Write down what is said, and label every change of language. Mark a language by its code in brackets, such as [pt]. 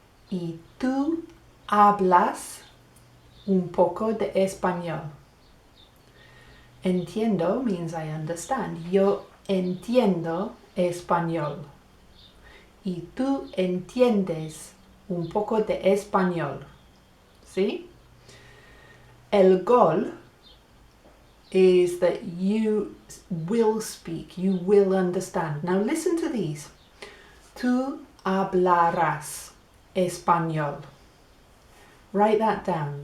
[es] ¿Y tú hablas un poco de español? [en] Entiendo means I understand. [es] Yo entiendo español. ¿Y tú entiendes un poco de español? ¿Sí? [en] El goal is that you will speak, you will understand. Now listen to these. [es] Tú hablarás español. [en] Write that down.